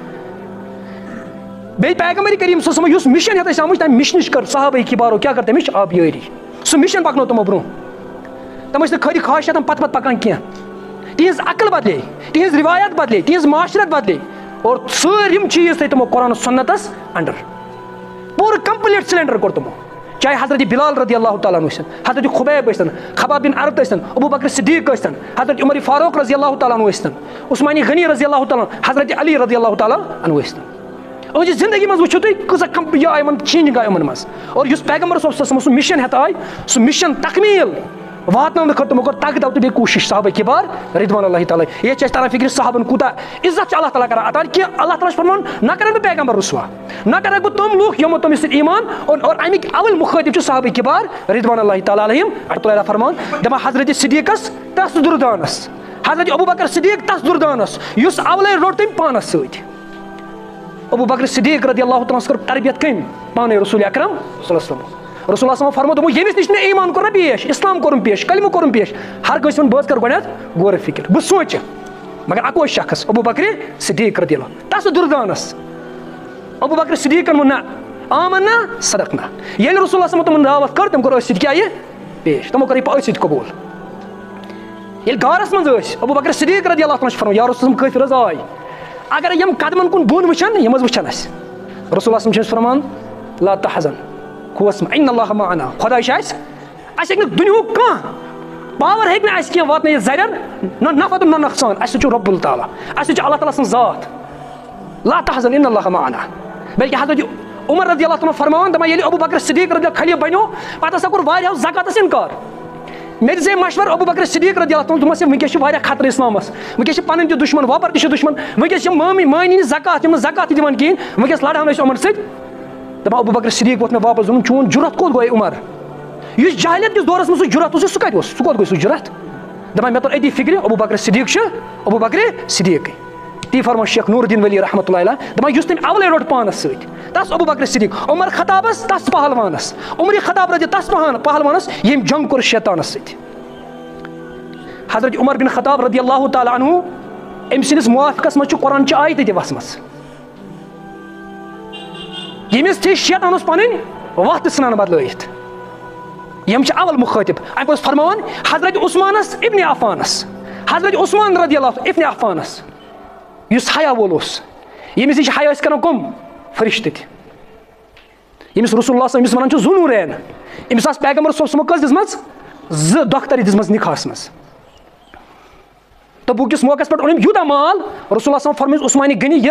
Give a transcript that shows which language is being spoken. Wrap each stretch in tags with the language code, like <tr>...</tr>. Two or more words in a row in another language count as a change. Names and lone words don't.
<ks>بیٚیہِ پیغمبر کریم</ks> <ar>صلی اللہ علیہ وسلم</ar> <ks>یُس مِشن ہٮ۪تھ ٲسۍ آمٕتۍ تَمہِ مِشنٕچ کٔر صحابہ کِبارو کیٛاہ کٔر تَمِچ آبیٲری سُہ مِشن پکنو تِمو برونٛہہ تِم ٲسۍ نہٕ خٲلی خواہشاتن پتہٕ پتہٕ پکان کینٛہہ تِہنٛز عقل بدلے تِہنٛز روایت بدلے تِہنٛز معاشرت بدلے اور سٲلِم چیٖز تھٲے تِمو قرآن سنتس انڈر پوٗرٕ</ks> <en>complete surrender</en> <ks>کوٚر تِمو چاہے حضرت بلال</ks> <ar>رضی اللہ تعالیٰ عنہ</ar> <ks>ٲسِن حضرت خُبیب ٲسۍتن خباب بن عرت ٲسۍتن ابو بکر صدیق ٲسۍتن حضرت عمر فاروق</ks> <ar>رضی اللہ تعالیٰ عنہ</ar> <ks>ٲسۍتن عثمانی غنی</ks> <ar>رضی اللہ تعالیٰ عنہ</ar> <ks>حضرت علی</ks> <ar>رضی اللہ تعالیٰ عنہ</ar> <ks>ٲسۍتن یِہنٛزِ زندگی منٛز وٕچھِو تُہۍ کۭژاہ یہِ آے یِمن چینج آے یِمن منٛز اور یُس پیغمبر</ks> <ar>صلی اللہ علیہ وسلم</ar> <ks>سُہ مِشن ہٮ۪تھ آے سُہ مِشن تکمیٖل واتناونہٕ خٲطرٕ تِمو کوٚر تگدو تہٕ بیٚیہِ کوٗشِش صحابہ کِبار</ks> <ar>رضوان اللہ تعالیٰ</ar> <ks>ییٚتہِ چھِ اَسہِ تران فِکرِ صحابن کوٗتاہ عزت چھُ اللہ تعالیٰ کران عطا کہِ اللہ تعالیٰ چھُ فرماوان نہ کرکھ بہٕ پیغمبر رُسوا نہ کرکھ بہٕ تِم لُکھ یِمو تٔمِس سۭتۍ ایمان اور اَمِکۍ اول مُخٲطِب چھِ صحابہ کِبار</ks> <ar>رضوان اللہ تعالیٰ علیہم</ar> <ks>اللہ فرمان دپان حضرت صدیقس تس دُردانس حضرت ابو بکر صدیق تس دُردانس یُس اولے روٚٹ تٔمۍ پانس سۭتۍ ابو بکر صدیق</ks> <ar>رضی اللہ تعالیٰ</ar> <ks>ہس کٔر تربیت کٔمۍ پانے رسول اکرم</ks> <ar>صلی اللہ علیہ وسلم رسول اللہ صلی اللہ علیہ وسلم</ar> <ks>فرمو دوٚپمو ییٚمِس نِش مےٚ ایمان کوٚر نہ پیش اسلام کوٚرُم پیش کلمہٕ کوٚرُم پیش ہر کٲنٛسہِ ووٚن بہٕ حظ کرٕ گۄڈنٮ۪تھ غورٕ فِکر بہٕ سونٛچہِ مگر اکوے شخص ابو بکر صدیق</ks> <ar>رضی اللہ</ar> <ks>تس دُردانس ابو بکر صدیقن ووٚن نہ</ks> <ar>آمنا صدقنا</ar> <ks>ییٚلہِ</ks> <ar>رسول اللہ صلی اللہ علیہ وسلم</ar> <ks>تِمن دعوت کٔر تٔمۍ کوٚر أتھۍ سۭتۍ کیٛاہ یہِ پیش تِمو کوٚر یہِ أتھۍ سۭتۍ قبوٗل ییٚلہِ غارس منٛز ٲسۍ ابو بکر صدیق</ks> <ar>رضی اللہ تعالیٰ</ar> <ks>چھُ فرماوان</ks> <ar>یا رسول اللہ</ar> <ks>کٲفِر حظ آے اگر یِم قدمن کُن بۄن وٕچھن یِم حظ وٕچھن اَسہِ</ks> <ar>رسول اللہ صلی اللہ علیہ وسلم</ar> <ks>چھِ أسۍ فرماوان</ks> <ar>لا تحزن خوس ان اللہ معنا</ar> <ks>خۄدا چھُ اَسہِ اَسہِ ہیٚکہِ نہٕ دُنیہُک کانٛہہ پاور ہیٚکہِ نہٕ اَسہِ کینٛہہ واتنٲیِتھ زرٮ۪ر نہ نفع تہٕ نہ نۄقصان اَسہِ سۭتۍ چھُ رۄب التعالیٰ اَسہِ سۭتۍ چھُ اللہ تعالیٰ سٕنٛز ذات</ks> <ar>لا تحزن ان اللہ معنا</ar> <ks>بلکہ حضرت عمر</ks> <ar>رضی اللہ تعالیٰ</ar> <ks>فرماوان دپان ییٚلہِ ابو بکر صدیق</ks> <ar>رضی اللہ</ar> <ks>خلیٖف بنیو پتہٕ ہسا کوٚر واریاہو زکاتس انکار مےٚ دِژے مشور ابو بکر صدیق</ks> <ar>رضی اللہ تعالیٰ</ar> <ks>دوٚپمس وٕنکیٚس چھُ واریاہ خطرٕ اسلامس وٕنکیٚس چھِ پنٕنۍ تہِ دُشمن وۄپر تہِ چھِ دُشمن وٕنکیٚس چھِ مٲنی نہٕ زکات یِم نہٕ زکات تہِ دِوان کِہیٖنۍ وٕنکیٚس لڑہون أسۍ یِمن سۭتۍ دپان ابو بکر صدیق ووت مےٚ واپس دوٚپُن چون جُرت کوٚت گوٚو عمر یُس جاہلیت کِس دورس منٛز سُہ جُرت اوس سُہ کتہِ اوس سُہ کوٚت گوٚو سُہ جُرت دپان مےٚ توٚر أتی فِکرِ ابو بکر صدیق چھُ ابو بکر صدیقٕے تی فرمان شیخ نور الدین ولی</ks> <ar>رحمۃ اللہ علیہ</ar> <ks>دپان یُس تٔمۍ اولے روٚٹ پانس سۭتۍ تس ابو بکر صدیق عمر خطابس تس پہلوانس عمر خطاب رضی تس پہلوانس ییٚمۍ جنگ کوٚر شیطانس سۭتۍ حضرت عمر بن خطاب</ks> <ar>رضی اللہ تعالیٰ عنہ</ar> <ks>أمۍ سٕنٛدِس موافقس منٛز چھُ قرآن چہِ آیتہٕ تہِ وسمژ ییٚمِس تہِ شیطان اوس پنٕنۍ وتھ تہِ ژھٕنان بدلٲیِتھ یِم چھِ اول مُخٲطِب اَمہِ پتہٕ اوس فرماوان حضرت عثمانس ابن عفانس حضرت عثمان</ks> <ar>رضی اللہ</ar> <ks>ابن عفانس یُس حیا وول اوس ییٚمِس نِش حیا ٲسۍ کران کٕم فرشتہٕ تہِ ییٚمِس رسول اللہ أمِس ونان چھُ</ks> <ar>ذو نورین</ar> <ks>أمِس آسہٕ پیغمبر</ks> <ar>صلی اللہ علیہ وسلم</ar> <ks>کٔژ دِژمٕژ 2 دۄختری دِژمٕژ نِکاحس منٛز تبوٗکِس موقعس پٮ۪ٹھ اوٚن أمۍ یوٗتاہ مال رسول اللہ فرمٲیِس عثمانی غنی یہِ</ks>